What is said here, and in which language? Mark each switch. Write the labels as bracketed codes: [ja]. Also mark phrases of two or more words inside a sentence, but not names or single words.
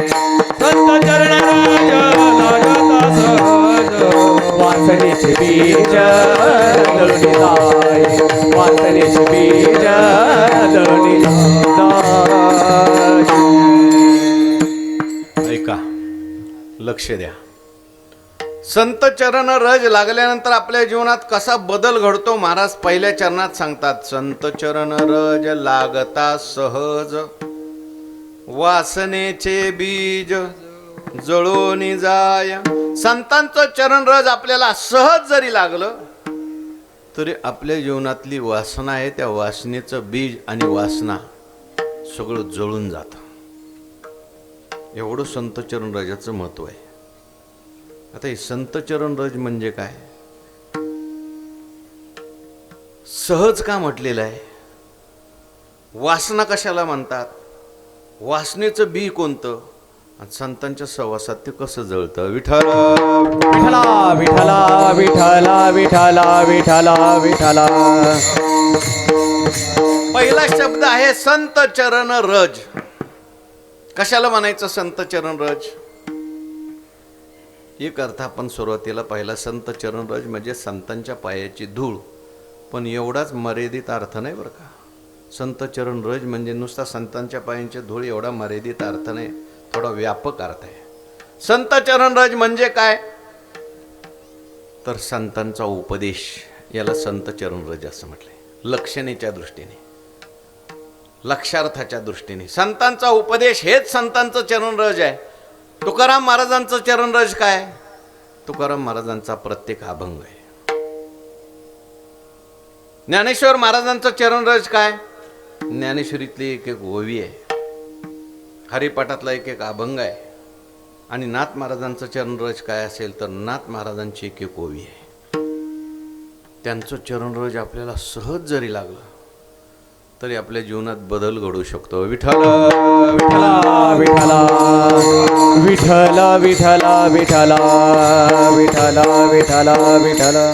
[mr] संत चरण राज लागता सहज वासनेचे बीज जळून जाये वासनेचे बीज जळून जाये. ऐका, लक्ष द्या. संत चरण रज लागल्यानंतर आपल्या जीवनात कसा बदल घडतो महाराज पहिल्या चरणात सांगतात. संत चरण रज लागता सहज वासनेचे बीज जळून जाय. संतांचं चरण रज आपल्याला सहज जरी लागलं तरी आपल्या जीवनातली वासना आहे त्या वासनेचं बीज आणि वासना सगळं जळून जातं. एवढं संत चरण रजाचं महत्व आहे. आता हे संत चरण रज म्हणजे काय? सहज का म्हटलेलं आहे? वासना कशाला म्हणतात? वासनेचं बी कोणतं? आणि संतांच्या सहवासात ते कसं जळतं? विठ्ठल विठला विठला विठला विठला विठला विठला. पहिला शब्द आहे संत चरण रज. कशाला म्हणायचं संत चरण रज? एक अर्थ आपण सुरुवातीला पहिला संत चरण रज म्हणजे संतांच्या पायाची धूळ, पण एवढाच मर्यादित अर्थ नाही बरं का. संत चरण रज म्हणजे नुसता संतांच्या पायांची धूळ एवढा मर्यादित अर्थ नाही, थोडा व्यापक अर्थ आहे. संत चरण रज म्हणजे काय? तर संतांचा उपदेश, याला संत चरण रज असं म्हटलंय. लक्षणेच्या दृष्टीने, लक्षार्थाच्या दृष्टीने संतांचा उपदेश हेच संतांचं चरण रज आहे. तुकाराम महाराजांचं चरण रज काय? तुकाराम महाराजांचा प्रत्येक अभंग आहे. ज्ञानेश्वर महाराजांचं चरण रज काय? ज्ञानेश्वरीतली एक एक ओवी आहे, हरिपाठातला एक एक अभंग आहे. आणि नाथ महाराजांचं चरण रज काय असेल तर नाथ महाराजांची एक एक ओवी आहे. त्यांचं चरण रज आपल्याला सहज जरी लागलं तरी आपल्या जीवनात बदल घडू शकतो. विठ्ठल विठला विठला विठला विठला विठला विठला विठला विठला.